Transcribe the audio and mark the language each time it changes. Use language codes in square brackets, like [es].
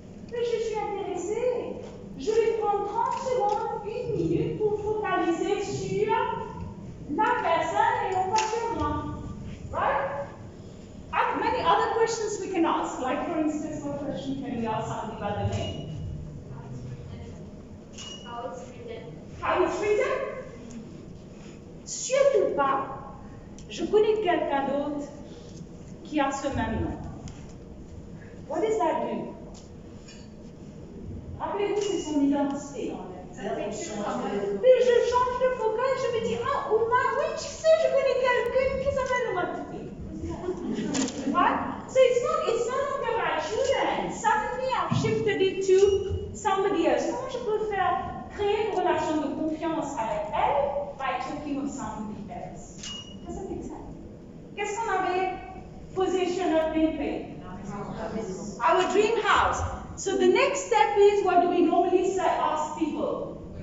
[fr] Mais je suis intéressée. Je vais prendre 30 secondes, 1 minute pour focaliser sur la personne et non pas sur moi. [en] Right? Many other questions we can ask. Like for instance, what question can we ask somebody about the name? How it's written. How it's written? [fr] Surtout pas. Je connais quelqu'un d'autre qui a ce même nom. [en] What does that do? [fr] Rappelez-vous, c'est son identité. Mais je change de focus, je me dis, ah, Ouma, oui, tu sais, je connais quelqu'un qui s'appelle Ouma. [en] Right? So it's no longer about you then. Suddenly I've shifted it to somebody else. [fr] Comment je peux créer une relation de confiance avec elle [en] by talking of somebody else? Does that make sense? [fr] Qu'est-ce qu'on avait posé sur notre nameplate? [en] Our dream house. So the next step is, what do we normally say, ask people?